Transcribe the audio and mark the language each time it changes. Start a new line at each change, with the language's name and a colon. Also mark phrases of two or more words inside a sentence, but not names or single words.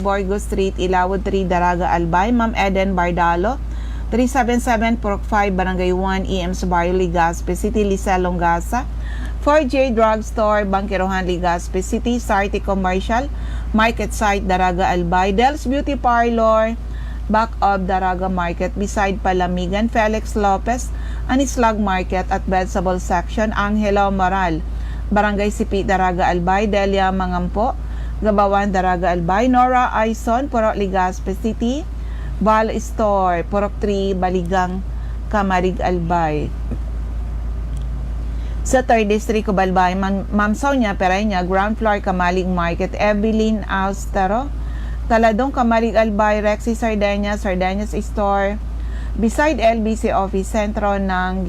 Bikol: Borgo Street, Ilawod 3, Daraga, Albay, Ma'am Eden Bardalo, 377, Purok 5, Barangay 1, EMS Barrio, Legazpi City, Lisel Longasa, 4J Drugstore, Bangkirohan, Legazpi City, Sarte Commercial, Market Site, Daraga, Albay, Del's Beauty Parlor,
English: back of
Bikol: Daraga Market, beside Palamigan, Felix Lopez, Anislag Market
English: at Vegetable Section,
Bikol: Angelo Moral, Barangay Sipi, Daraga, Albay, Delia Mangampo, Gabawan, Daraga, Albay, Nora Aison, Purok Legazpi City, Val Store, Purok 3, Baligang, Camarig, Albay. Sa 3rd District of Albay, Ma'am Sonia Pereña,
English: ground floor,
Bikol: Kamalig Market, Evelyn Austero, Taladong, Kamarig, Albay, Rexy Sardeñas, Sardeñas Store, beside LBC Office, Sentro ng